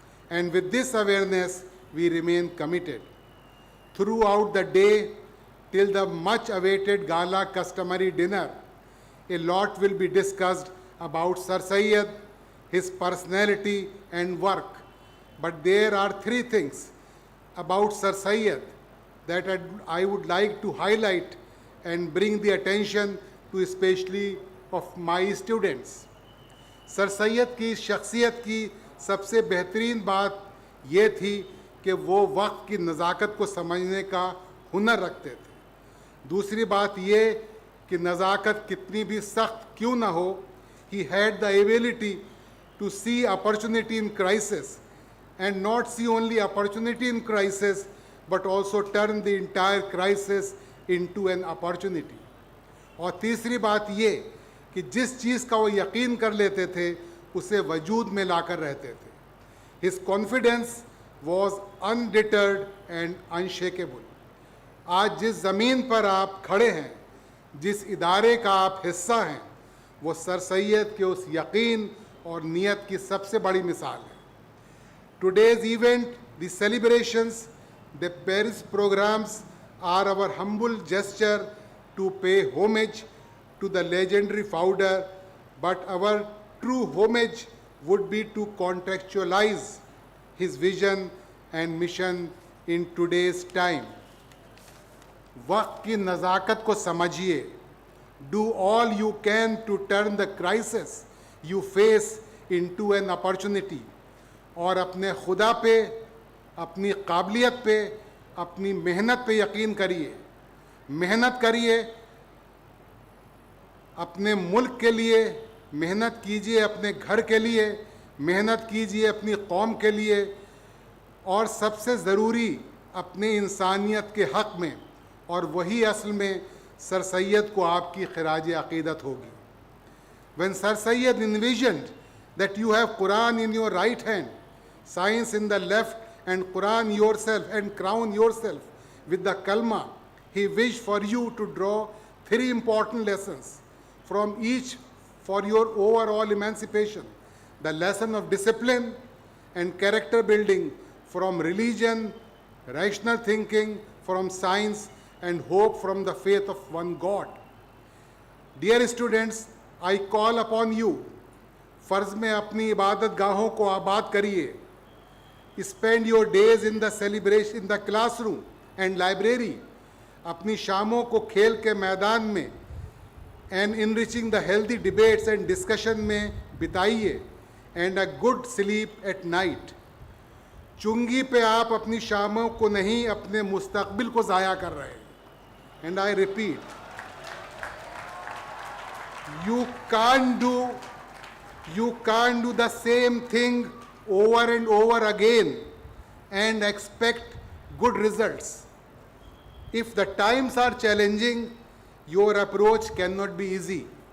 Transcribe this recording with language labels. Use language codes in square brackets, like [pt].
[en] And with this awareness, we remain committed. Throughout the day, till the much-awaited gala customary dinner, a lot will be discussed about Sir Syed, his personality and work. But there are 3 things about Sir Syed that I would like to highlight and bring the attention to especially of my students. [hi] Sir Syed की शख्सियत की सबसे बेहतरीन बात ये थी कि वो वक्त की नज़ाकत को समझने का हुनर रखते थे। दूसरी बात ये कि नज़ाकत कितनी भी सख्त क्यों ना हो, [en] he had the ability to see opportunity in crisis and not see only opportunity in crisis but also turn the entire crisis into an opportunity. [hi] और तीसरी बात ये कि जिस चीज़ का वो यकीन कर लेते थे उसे वजूद में लाकर रहते थे. [en] His confidence was undeterred and unshakable. [hi] आज जिस ज़मीन पर आप खड़े हैं, जिस इदारे का आप हिस्सा हैं, वो सर सैयद के उस यकीन और नियत की सबसे बड़ी मिसाल है. [en] Today's event, the celebrations, the Paris programs are our humble gesture to pay homage to the legendary founder, but our true homage would be to contextualize his vision and mission in today's time. [hi] वक्त की नज़ाकत को समझिए. [en] Do all you can to turn the crisis you face into an opportunity. [hi] और अपने खुदा पे, अपनी काबिलियत पे, अपनी मेहनत पे यकीन करिए. मेहनत करिए अपने मुल्क के लिए, मेहनत कीजिए अपने घर के लिए, मेहनत कीजिए अपनी कौम के लिए, और सबसे ज़रूरी अपनी इंसानियत के हक़ में. और वही असल में सर सैयद को आपकी खिराज अक़ीदत होगी. [en] When Sir Syed envisioned that you have Quran in your right hand, science in the left, and Quran yourself, and crown yourself with the kalma, he wished for you to draw 3 important lessons from each for your overall emancipation. The lesson of discipline and character building from religion, rational thinking from science, and hope from the faith of one God. Dear students, I call upon you, [hi] फ़र्ज़ में अपनी इबादत गाहों को आबाद करिए. [en] Spend your days in the celebration, in the classroom and library. [hi] अपनी शामों को खेल के मैदान में [en] and enriching the healthy debates and discussion [hi] में बिताइए, [en] and a good sleep at night. [hi] चुंगी पे आप अपनी शामों को नहीं, अपने मुस्तकबिल को ज़ाया कर रहे हैं. [en] And I repeat, you can't do the same thing over and over again and expect good results. If the times are challenging, your approach cannot be easy.